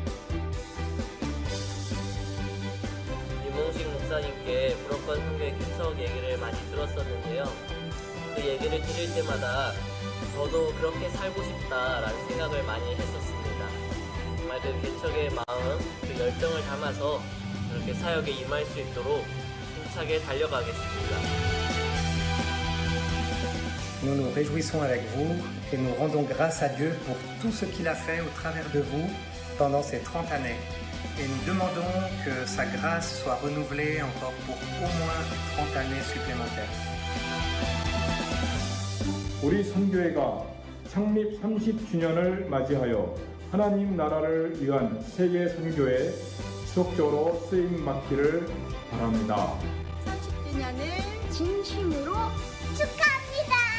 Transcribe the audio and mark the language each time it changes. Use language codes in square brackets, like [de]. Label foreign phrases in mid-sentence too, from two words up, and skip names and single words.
[ko] 유몽식 목사님께 불어권 선교회 개척 얘기를 많이 들었었는데요. 그 얘기를 들을 때마다 저도 그렇게 살고 싶다라는 생각을 많이 했었습니다. 정말 그 개척의 마음, 그 열정을 담아서 그렇게 사역에 임할 수 있도록 힘차게 달려가겠습니다. [fr] Nous nous réjouissons avec vous et nous rendons grâce à Dieu pour tout ce qu'il a fait au travers de vous pendant ces 30 années. et nous demandons que sa grâce soit renouvelée encore pour au moins 30 années supplémentaires. [ko] 우리 선교회가 창립 30주년을 맞이하여 하나님 나라를 위한 세계 선교에 지속적으로 쓰임 맡기를 바랍니다. 30주년을 진심으로 축하합니다.